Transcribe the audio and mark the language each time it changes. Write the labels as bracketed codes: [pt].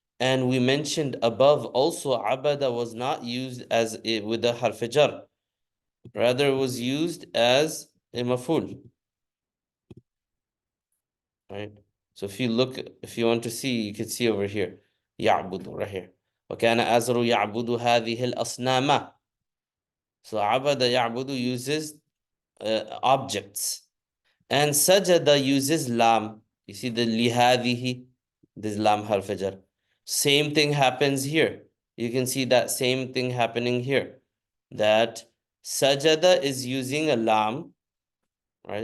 [en] And we mentioned above also, abada was not used as with the harf jar. Rather, it was used as a maful. Right? So if you want to see, you can see over here. يعبد right here. [ar] وكان أزر يعبد هذه الأصنام. [en] So عبد يعبد uses objects. And sajada uses lam. You see the lihadihi, this lam harf jar. Same thing happens here. You can see that same thing happening here. That sajada is using a lam, right?